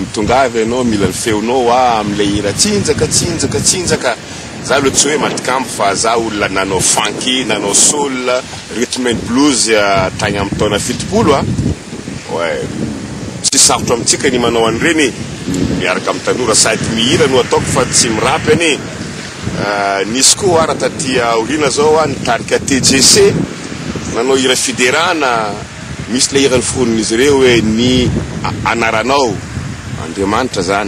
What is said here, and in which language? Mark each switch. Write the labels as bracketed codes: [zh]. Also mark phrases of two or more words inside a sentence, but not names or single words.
[mg] mitongavy anao mila ny feonao am'le hira tsinjaka za lo tsy hoe matikambo fa za olona nanao funky nanao [en] soul rhythm and blues [mg] tagny amin'ny taona 70 tsy sarotra amintsika ny manao an'ireny miaraka amin'ny tanora sady mihira no ataoko fa tsy mirapy ane nisy koa ara taty aoriana zao nitarika TGC nanao hira fiderana misy le hirany fonon'izy ireo hoe ny anaranao Andriamanitra zany